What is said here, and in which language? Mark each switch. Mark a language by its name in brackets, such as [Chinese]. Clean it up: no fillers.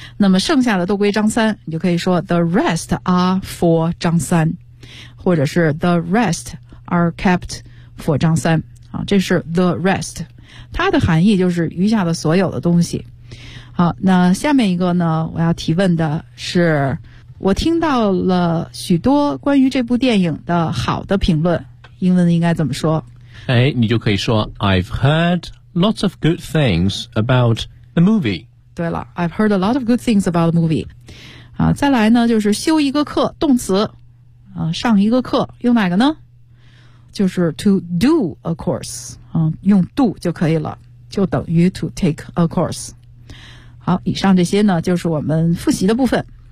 [Chinese] 那么剩下的都归张三，你就可以说 [English] the rest are for [Chinese] 张三，或者是 [English] the rest are kept for [Chinese] 张三。好，这是 the rest， 它的含义就是余下的所有的东西。好，那下面一个呢，我要提问的是，我听到了许多关于这部电影的好的评论，英文应该怎么说？哎，你就可以说 [English] I've heardLots of good things about the movie. [Chinese] 对了 [English] ，I've heard a lot of good things about the movie. [Chinese] 啊，再来呢，就是修一个课，动词，啊，上一个课，用哪个呢？就是 [English] to do a course. [Chinese] 啊，用 do 就可以了，就等于 [English] to take a course. [Chinese] 好，以上这些呢，就是我们复习的部分。